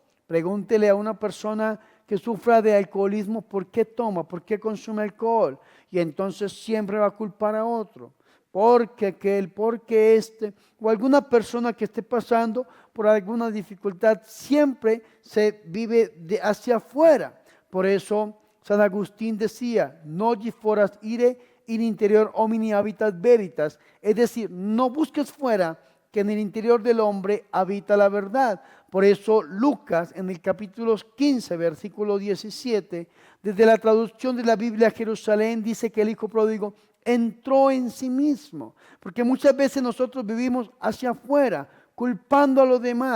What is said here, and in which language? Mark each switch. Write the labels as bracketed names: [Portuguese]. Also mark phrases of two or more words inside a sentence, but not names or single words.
[Spanish] Pregúntele a una persona que sufra de alcoholismo por qué toma, por qué consume alcohol. Y entonces siempre va a culpar a otro. Porque aquel, porque este, o alguna persona que esté pasando por alguna dificultad, siempre se vive hacia afuera. Por eso San Agustín decía: [Latin] Nolli foras ire in interior homini habitat veritas. [Spanish] Es decir, no busques fuera, que en el interior del hombre habita la verdad. Por eso Lucas, en el capítulo 15, versículo 17, desde la traducción de la Biblia Jerusalén, dice que el hijo pródigo entró en sí mismo. Porque muchas veces nosotros vivimos hacia afuera, culpando a los demás.